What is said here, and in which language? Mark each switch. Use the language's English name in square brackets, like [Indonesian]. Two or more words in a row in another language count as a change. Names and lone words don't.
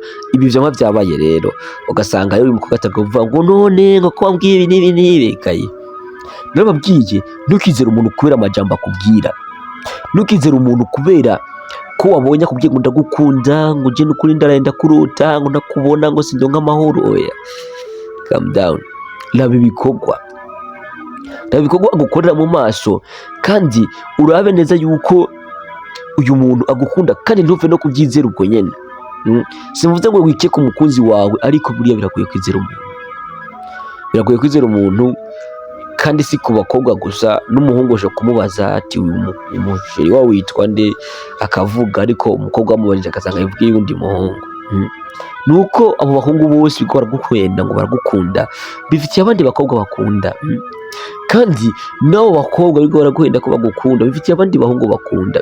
[Rundi] Ibi vyama byabaye rero, ugasanga yari umukobwa atakuvuga ngo none ngo ko wambwiye ibi n'ibi n'ibi kaye. Nababwiye ntukizere umuntu kubera amajambo akubwira, ntukizere umuntu kubera ko wabonye akubwiye ngo ndagukunda, ngo je n'ukuri ndarenda kurota, ngo ndakubona ngo sindonka amahoro. Oya, [English] calm down. [Rundi] Raba ibikorwa, raba ibikorwa agukorera mu maso kandi urabe neza yuko uyu muntu agukunda kandi ntuve no kubyizera ubwo nyene. Simvuze ngo wike ku mukunzi wawe, ariko buriya biragoye kwizera umuntu, biragoye kwizera umuntu, kandi si ku bakobwa gusa, n'umuhungu aje kumubaza ati uyu musheri wawe witwa nde, akavuga, ariko umukobwa amubajije akasanga yibwiye undi muhungu. Nuko abo bahungu bose biko baragukwenda ngo baragukunda, bifitiye abandi bakobwa bakunda, kandi nabo bakobwa biko baragukwenda ko bagukunda, bifitiye abandi bahungu bakunda.